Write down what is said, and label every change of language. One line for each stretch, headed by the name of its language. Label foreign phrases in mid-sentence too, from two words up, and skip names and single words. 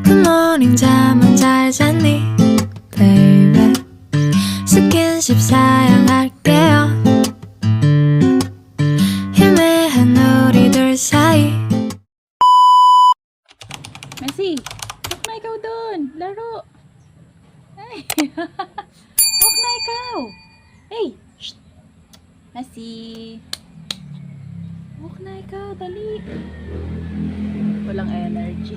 Korean: 굿모닝 잠은 잘 잤니 baby 스킨십 사양할게요 희미한 우리 둘 사이
Filipino: Messi, huwag na ikaw doon. Laro. Ay. Huwag na ikaw. Hey. Shh. Messi. Huwag na ikaw. Dali. Walang energy.